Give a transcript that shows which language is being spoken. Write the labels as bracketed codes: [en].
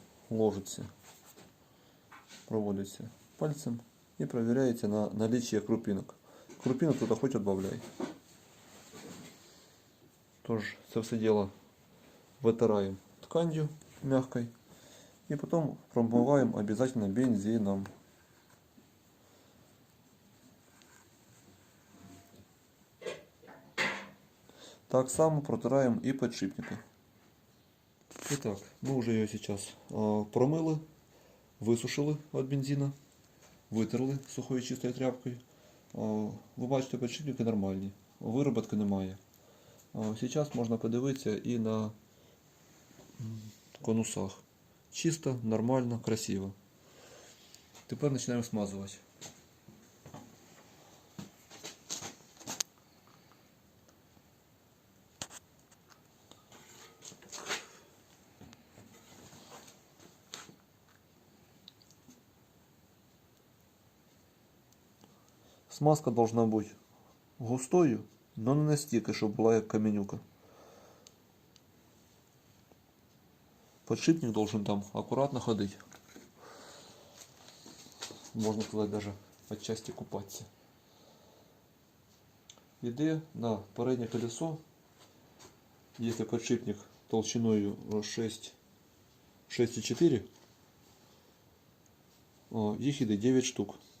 [uk] Ложиться, проводиться пальцем і провіряється [ru] на наличие крупинок. [uk] Крупинок тут хоч відбавляй. Тож, це все діло витираємо [ru] тканью мягкой. И потом промываем обязательно бензином. Так само протираем и подшипники. Итак, мы уже ее сейчас промыли, высушили от бензина, [uk] витерли сухою чистою тряпкою. Ви бачите, подшипники нормальні, вироботки немає. Сейчас можна подивитися і на конусах. Чисто, нормально, красиво. Тепер починаємо смазувати. Смазка должна бути густою, но не настільки, щоб була як каменюка. [ru] Подшипник должен там аккуратно ходить. Можно сказать, даже отчасти купаться. [uk] Іде на переднє колесо, [ru] если [uk] подшипник толщиною 6,4, їх іде 9 штук.